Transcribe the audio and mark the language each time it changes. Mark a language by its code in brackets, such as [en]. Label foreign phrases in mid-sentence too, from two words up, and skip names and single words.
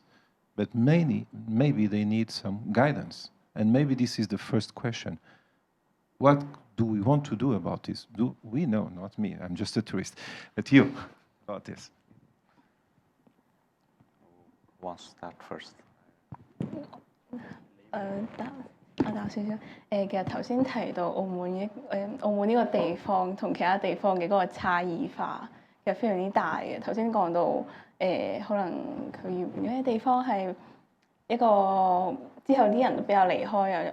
[en] But maybe they need some guidance. And maybe this is the first question. What do we want to do about this? Do we know? Not me, I'm just a tourist. But you, about this. Who wants to start first? [yue] 我答少少。其實頭先提到澳門呢個地方同其他地方嘅嗰個差異化，其實非常之大嘅。頭先講到可能佢原本嘅地方係一個之後啲人都比較離開啊。